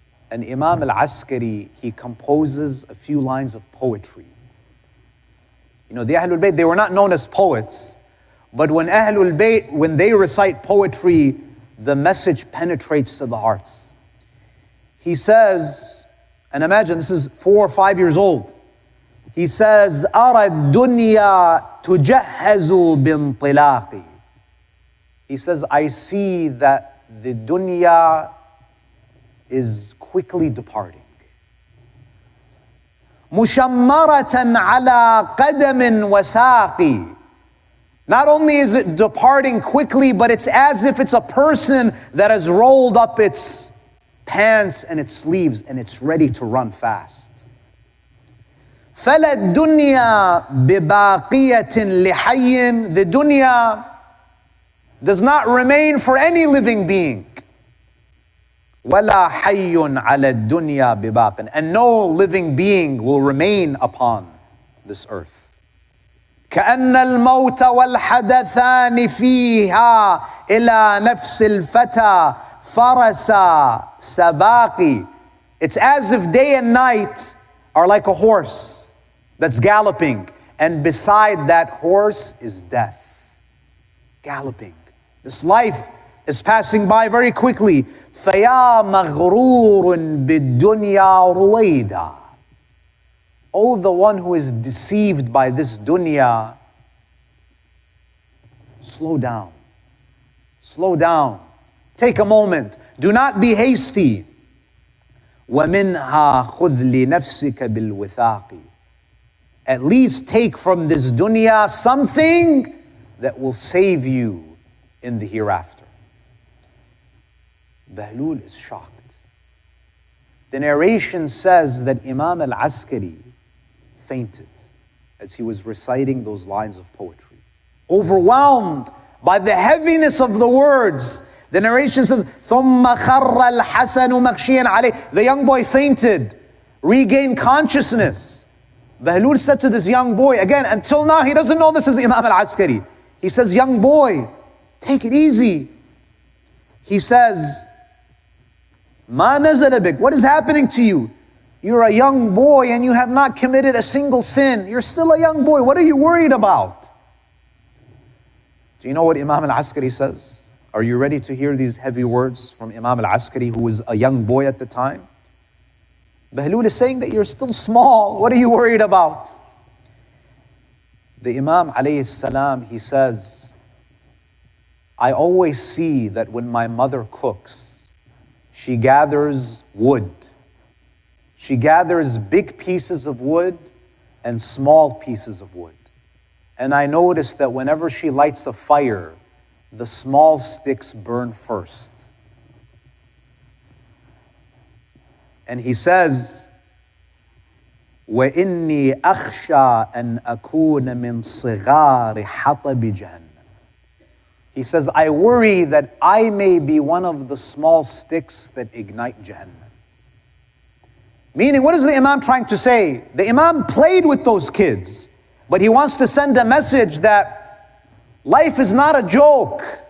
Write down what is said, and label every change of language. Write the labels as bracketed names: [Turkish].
[English] And Imam al-Askari, he composes a few lines of poetry. You know, the Ahlul Bayt, they were not known as poets, but when Ahlul Bayt, when they recite poetry, the message penetrates to the hearts. He says, and imagine this is 4 or 5 years old. He says, [Arabic] أَرَى الدُّنْيَا تُجَهَّزُ بِانطِلَاقِ. [English] He says, I see that the dunya is quickly departing. [Arabic] مُشَمَّرَةً عَلَى قَدَمٍ وَسَاقِ. [English] Not only is it departing quickly, but it's as if it's a person that has rolled up its pants and its sleeves and it's ready to run fast. [Arabic] فَلَا الدُّنْيَا بِبَاقِيَةٍ لِحَيٍّ. [English] The dunya does not remain for any living being. [Arabic] وَلَا حَيٌّ عَلَى الدُّنْيَا بِبَاقٍ. [English] And no living being will remain upon this earth. [Arabic] كأن الموت والحدثان فيها إلى نفس الفتى فرسا سباقي. [English] It's as if day and night are like a horse that's galloping, and beside that horse is death, galloping. This life is passing by very quickly. [Arabic] فَيَا مَغْرُورٌ بِالدُّنْيَا رُوَيْدًا. [English] Oh, the one who is deceived by this dunya, slow down. Slow down. Take a moment. Do not be hasty. [Arabic] وَمِنْهَا خُذْ لِنَفْسِكَ بِالْوِثَاقِ. [English] At least take from this dunya something that will save you in the hereafter. Bahlul is shocked. The narration says that Imam al-Askari fainted as he was reciting those lines of poetry. Overwhelmed by the heaviness of the words. The narration says, [Arabic] ثُمَّ خَرَّ الْحَسَنُ مَغْشِيًا عَلَيْهِ. [English] The young boy fainted, regained consciousness. Bahlul said to this young boy, again, until now he doesn't know this is Imam al-Askari. He says, young boy, take it easy. He says, [Arabic] مَا نَزَلَ بِكَ. [English] What is happening to you? You're a young boy and you have not committed a single sin. You're still a young boy. What are you worried about? Do you know what Imam al-Askari says? Are you ready to hear these heavy words from Imam al-Askari, who was a young boy at the time? Bahlul is saying that you're still small. What are you worried about? The Imam alayhi salam, he says, I always see that when my mother cooks, she gathers wood. She gathers big pieces of wood and small pieces of wood. And I notice that whenever she lights a fire, the small sticks burn first. And he says, [Arabic] وَإِنِّي أَخْشَى أَنْ أَكُونَ مِنْ صِغَارِ حَطَبِ جَهَنَّمَ. [English] He says, I worry that I may be one of the small sticks that ignite Jahannam. Meaning, what is the Imam trying to say? The Imam played with those kids, but he wants to send a message that life is not a joke.